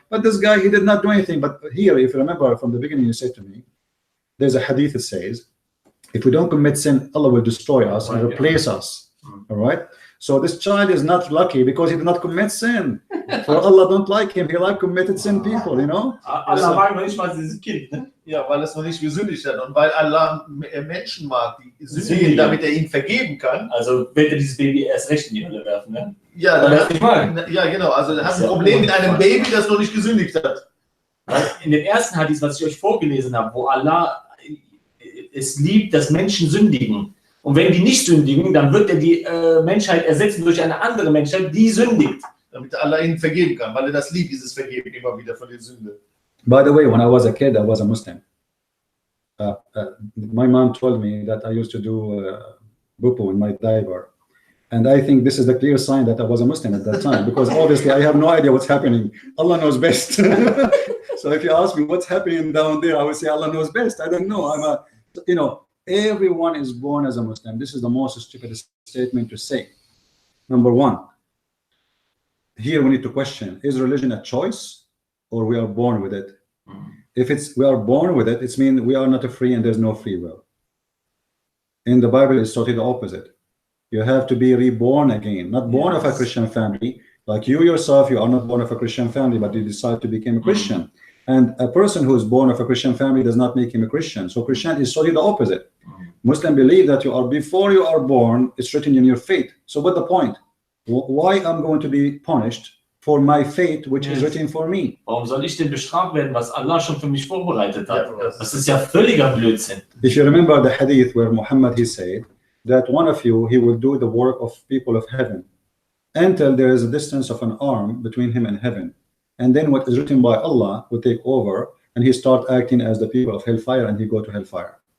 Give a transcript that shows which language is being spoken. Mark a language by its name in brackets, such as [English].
[English] But this guy, he did not do anything. But here, if you remember from the beginning, you said to me, there's a hadith that says, if we don't commit sin, Allah will destroy us and replace us. All right. So this child is not lucky because he did not commit sin. For Allah don't like him. He like committed sin people, [German] Allah mag manchmal dieses Kind, ne? Ja, weil es noch nicht gesündigt hat und weil Allah Menschen mag, die sündigen, damit ihn vergeben kann. Also wird dieses Baby erst recht in die Hölle werfen, ne? Ja, genau. Also du hast ein Problem mit einem Baby, das noch nicht gesündigt hat. In dem ersten Hadith, was ich euch vorgelesen habe, wo Allah es liebt, dass Menschen sündigen. Und wenn die nicht sündigen, dann wird er die Menschheit ersetzen durch eine andere Menschheit, die sündigt. Damit Allah ihnen vergeben kann, weil er das liebt, dieses Vergeben immer wieder von der Sünde. [English] By the way, when I was a kid, I was a Muslim. My mom told me that I used to do bupu in my diaper. And I think this is the clear sign that I was a Muslim at that time, because obviously I have no idea what's happening. Allah knows best. So if you ask me what's happening down there, I would say Allah knows best. I don't know. Everyone is born as a Muslim. This is the most stupid statement to say. Number one, here we need to question, is religion a choice or we are born with it? If we are born with it, it means we are not free and there's no free will. In the Bible, it's totally the opposite. You have to be reborn again, not born of a Christian family. Like you yourself, you are not born of a Christian family, but you decide to become a Christian. And a person who is born of a Christian family does not make him a Christian. So Christian is totally the opposite. Muslims believe that before you are born, it's written in your fate. So what's the point? Why I'm going to be punished for my fate, which is written for me? [German] Warum soll ich denn bestraft werden, was Allah schon für mich vorbereitet hat? Das ist ja völliger Blödsinn. [English] If you remember the hadith where Muhammad, he said that one of you, he will do the work of people of heaven until there is a distance of an arm between him and heaven. And then what is written by Allah will take over, and he start acting as the people of hellfire, and he go to hellfire.